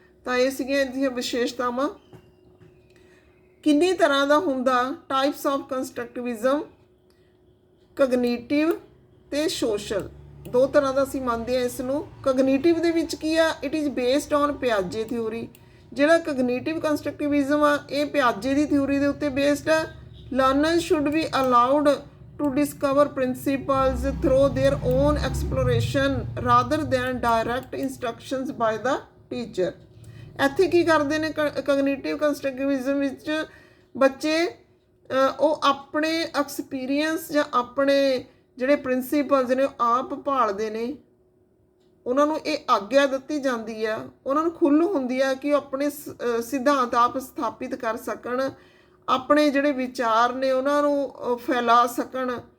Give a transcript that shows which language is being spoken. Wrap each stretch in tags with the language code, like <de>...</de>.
<pa>ਤਾਂ ਇਹ ਸੀਗੀਆਂ ਇਹਦੀਆਂ ਵਿਸ਼ੇਸ਼ਤਾਵਾਂ। ਕਿੰਨੀ ਤਰ੍ਹਾਂ ਦਾ ਹੁੰਦਾ</pa> <en>types of constructivism,</en> <pa>ਕਗਨੀਟਿਵ ਅਤੇ ਸੋਸ਼ਲ, ਦੋ ਤਰ੍ਹਾਂ ਦਾ ਅਸੀਂ ਮੰਨਦੇ ਹਾਂ ਇਸ ਨੂੰ। ਕਗਨੀਟਿਵ ਦੇ ਵਿੱਚ ਕੀ ਆ,</pa> <en>It is based on ਪਿਆਜੇ theory.</en> <pa>ਜਿਹੜਾ ਕਗਨੀਟਿਵ ਕੰਸਟਰਕਟਿਵਿਜ਼ਮ ਆ ਇਹ ਪਿਆਜੇ ਦੀ ਥਿਊਰੀ ਦੇ ਉੱਤੇ ਬੇਸਡ ਆ।</pa> <en>Learners should be allowed to discover principles through their own exploration rather than direct instructions by the teacher।</en> <pa>ਇੱਥੇ ਕੀ ਕਰਦੇ ਨੇ ਕਗਨੀਟਿਵ ਕੰਸਟਰਕਟਿਵਿਜ਼ਮ ਵਿੱਚ ਬੱਚੇ ਉਹ ਆਪਣੇ ਐਕਸਪੀਰੀਅੰਸ ਜਾਂ ਆਪਣੇ ਜਿਹੜੇ ਪ੍ਰਿੰਸੀਪਲਸ ਨੇ ਉਹ ਆਪ ਭਾਲਦੇ ਨੇ। ਉਹਨਾਂ ਨੂੰ ਇਹ ਆਗਿਆ ਦਿੱਤੀ ਜਾਂਦੀ ਆ, ਉਹਨਾਂ ਨੂੰ ਖੁੱਲ੍ਹ ਹੁੰਦੀ ਆ ਕਿ ਉਹ ਆਪਣੇ ਸਿਧਾਂਤ ਆਪ ਸਥਾਪਿਤ ਕਰ ਸਕਣ, ਆਪਣੇ ਜਿਹੜੇ ਵਿਚਾਰ ਨੇ ਉਹਨਾਂ ਨੂੰ ਫੈਲਾ ਸਕਣ।</pa>